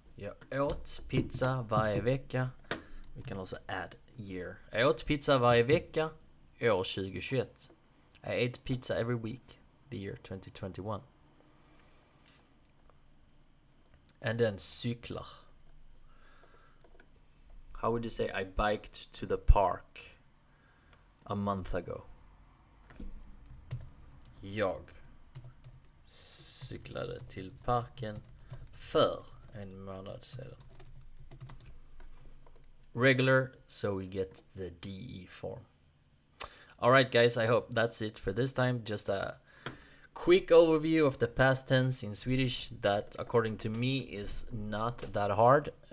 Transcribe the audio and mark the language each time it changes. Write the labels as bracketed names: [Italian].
[Swedish] Jag åt pizza varje vecka. [English] We can also add year. [Swedish] Jag åt pizza varje vecka år 2021. [English] I ate pizza every week the year 2021. And then cyklar. How would you say I biked to the park a month ago? [Swedish] Jag cyklade till parken för en månad sedan. [English] Regular, so we get the DE form. Alright guys, I hope that's it for this time. Just a quick overview of the past tense in Swedish that, according to me, is not that hard.